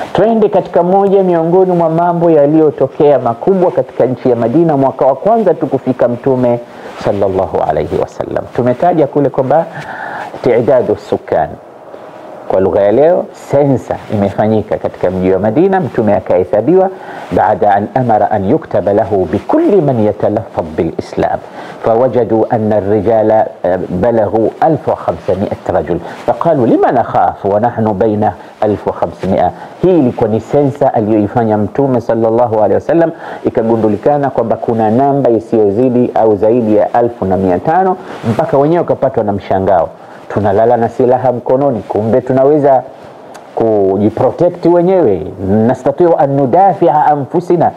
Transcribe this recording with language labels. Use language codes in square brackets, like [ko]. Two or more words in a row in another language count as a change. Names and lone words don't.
[sw] Twende katika moja miongoni mwa mambo yaliyotokea makubwa katika nchi ya Madina mwaka wa kwanza tukufika Mtume [ar] صلى الله عليه وسلم. [sw] Tumetaja kule kwamba [ar] تعداد سكان, [sw] kwa lugha ya leo sensa imefanyika katika mji wa Madina. Mtume akahesabiwa [ar] بعد أن أمر أن يكتب له بكل من يتلفظ بالإسلام، فوجدوا أن الرجال بلغوا 1500 رجل، فقالوا لم نخاف ونحن بين 1500. [sw] Hii ilikuwa ni sensa aliyoifanya Mtume [ar] صلى الله عليه وسلم. [sw] Ikagundulikana kwamba kuna namba isiyozidi au zaidi ya 1500, mpaka wenyewe wakapatwa na mshangao. Tunalala na silaha mkononi, kumbe tunaweza kujiprotect wenyewe, [ar] نستطيع أن ندافع أنفسنا.